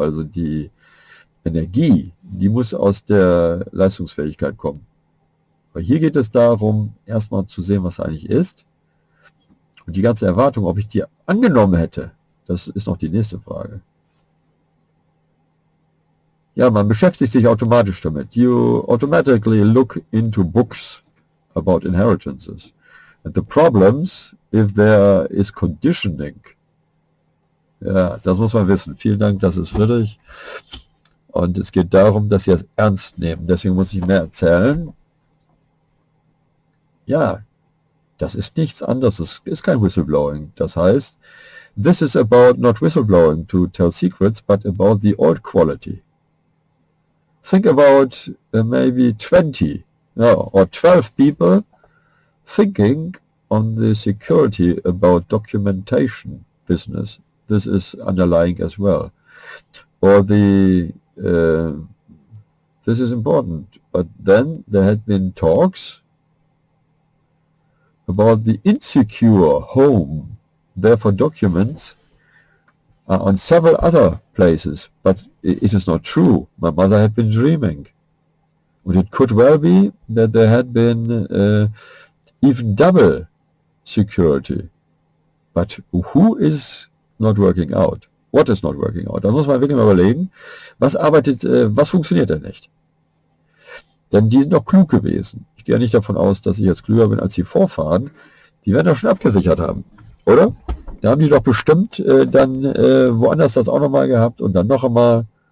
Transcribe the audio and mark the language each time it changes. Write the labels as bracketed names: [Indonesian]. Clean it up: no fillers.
[German] Also die Energie, die muss aus der Leistungsfähigkeit kommen. Weil hier geht es darum, erstmal zu sehen, was eigentlich ist. Und die ganze Erwartung, ob ich die angenommen hätte, das ist noch die nächste Frage. Ja, man beschäftigt sich automatisch damit. [English] You automatically look into books about inheritances. And the problems, if there is conditioning. [German] Ja, das muss man wissen. Vielen Dank, das ist Friedrich. Und es geht darum, dass Sie es ernst nehmen. Deswegen muss ich mehr erzählen. Ja, das ist nichts anderes. Es ist kein Whistleblowing. Das heißt, [English] this is about not whistleblowing to tell secrets, but about the old quality. Think about maybe 20 or 12 people thinking on the security about documentation business. This is underlying as well. Or this is important. But then there had been talks about the insecure home, therefore documents on several other places, but it is not true. My mother had been dreaming. And it could well be that there had been even double security. But who is not working out? What is not working out? [German] Da muss man wirklich mal überlegen, was funktioniert denn nicht? Denn die sind doch klug gewesen. Ich gehe ja nicht davon aus, dass ich jetzt klüger bin als die Vorfahren. Die werden das schon abgesichert haben, oder? Da haben die doch bestimmt dann woanders das auch nochmal gehabt und dann noch einmal.